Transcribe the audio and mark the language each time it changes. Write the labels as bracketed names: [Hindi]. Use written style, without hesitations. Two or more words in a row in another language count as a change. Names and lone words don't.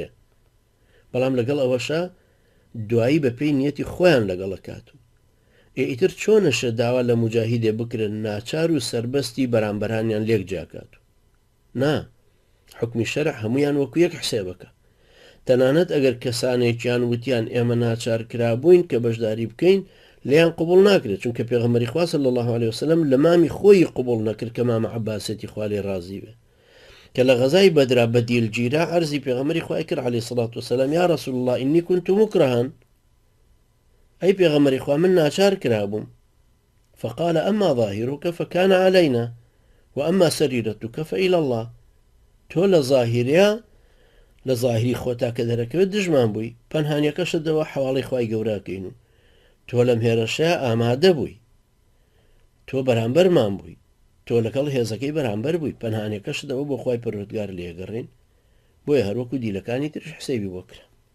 [Central Kurdish] بەڵام لەگەڵ ئەوەشە دوایی بە پێی نیەتی خۆیان لەگەڵەکات و ئیتر چۆنەشە داوا لە مجاهیدێ بکرن ناچار و سربەستی بەرامبەرانیان لێک جاکات نا حکمی شەرع هەمویان وەکو یەک حسێبەکە تەنانەت ئەگەر کەسانێکیان وتیان ئێمە ناچار کرابووین کە بەشداری بکەین لیان قبول ناکرێت چونکە پێغەمبەری خوا [Arabic] صلی الله عليه وسلم [Central Kurdish] لە مامی خۆی قبول نەکرد کە مامە عەباسێتی خوا لێ ڕازی بێ کە لە غەزای بەدرا بە دیلگیرا عەرزی پێغەمبەری خوای کرد [Arabic] عليه الصلاة والسلام یا رسول الله إني كنت مكرها [Central Kurdish] ئەی پێغەمبەری خوا من ناچار کرابووم [Arabic] فقال أما ظاهرك فكان علينا وأما سريرتك فإلى الله [Central Kurdish] تۆ لە ظاهریا لە ظاهری خۆتا کە دەرەکەوێت دژمان بووی پەنهانیەکەشتەوە حواڵی خوای گەوراکەین و تۆ لەم هێرشەیە ئامادە بووی تۆ بەرامبەرمان بووی تۆ لەگەڵ هێزەکەی بەرامبەر بووی پەنهانیەکەشتەوە بۆ خوای پەروەردگار لێگەڕین بۆیە هەروەکو دیلەکانی ترش حسەیبی بۆ کرا